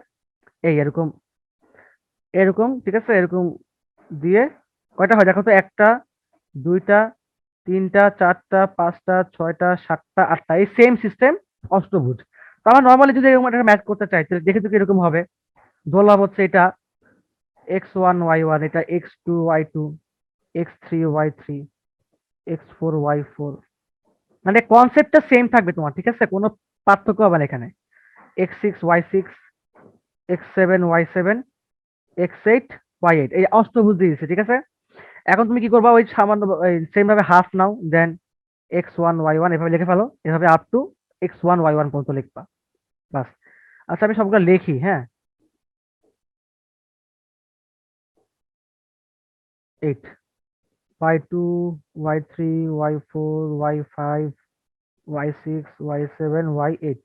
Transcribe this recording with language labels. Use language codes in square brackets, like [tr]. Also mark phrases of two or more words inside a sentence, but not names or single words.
[bn] এই এরকম এরকম, ঠিক আছে, এরকম দিয়ে কয়টা হয় দেখো তো, একটা, দুইটা, তিনটা, চারটা, পাঁচটা, ছয়টা, সাতটা, আটটা, এই সেম সিস্টেম অষ্টভুজ। তো আমরা নর্মালি যদি এরকম একটা ম্যাথ করতে চাই, তাহলে দেখে তো এরকম হবে। ধরলাম হচ্ছে এটা x1 y1, এটা x2 y2, x3 y3, x4 y4, মানে [en] conceptটা same [bn] থাকবে তোমার, ঠিক আছে, কোনো পার্থক্য হবে না এখানে। x6 y6, x7 y7, x8 y8, এই অষ্টভুজ দিয়ে দিচ্ছে, ঠিক আছে? এখন তুমি কি করবা, ওই সামান্য সেম ভাবে হাফ নাও, দেন x1 y1 এভাবে লিখে ফেলো, এভাবে [en] up to [bn] x1 y1 পর্যন্ত লিখবা, বাস। আচ্ছা, আমি সবগুলো লিখি, হ্যাঁ। 8, y2, y3, y4, y5, y6, y7 y8।